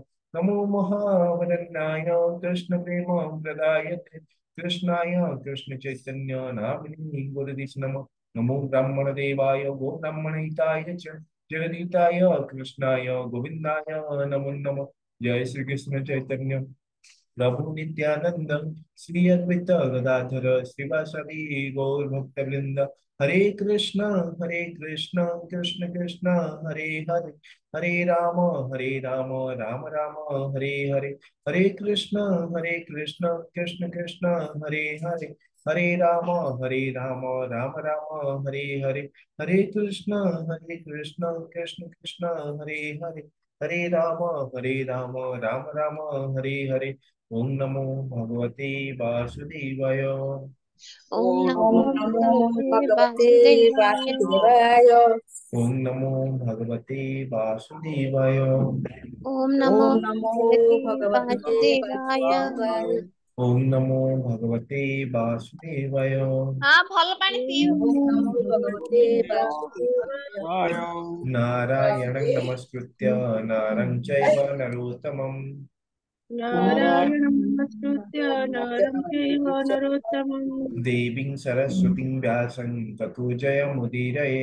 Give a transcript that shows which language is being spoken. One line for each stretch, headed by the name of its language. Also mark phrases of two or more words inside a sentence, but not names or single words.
Sanskrit: नमो महावदन्नाय कृष्ण प्रेम प्रदायते कृष्णाय कृष्ण चैतन्य नामिने गुरुदिश नमः। नमो ब्राह्मण देवाय गो ब्राह्मणहिताय च जगदीताय कृष्णाय गोविंदाय नमो नमः। जय श्री कृष्ण चैतन्य प्रभु नित्यानंद श्री अद्वैत गदाधर श्रीवासदि गौर भक्तवृंद। हरे कृष्ण कृष्ण कृष्ण हरे हरे, हरे राम राम राम हरे हरे। हरे कृष्ण कृष्ण कृष्ण हरे हरे, हरे राम राम राम हरे हरे। हरे कृष्ण कृष्ण कृष्ण हरे हरे, हरे राम राम राम हरे हरे। ओम नमो भगवते वासुदेवाय। ओम ओम नमो ओम नमो भगवते भगवते वासुदेवाय। वासुदेवाय। ओम नमो भगवते वासुदेवाय। ओम नमो ओम नमो भगवते भगवते वासुदेवाय। वासुदेवाय। ओम नमो भगवते वासुदेवाय।
Hindi: हाँ भल पानी पियो।
Sanskrit: ओम नमो भगवते वासुदेवाय। शिवाय। नारायणं नमस्कृत्य नरं चैव नरोत्तमं नारायणं नमस्कृत्य नरं चैव नरोत्तमं देवीं सरस्वतीं व्यासं ततो जयमुदीरये।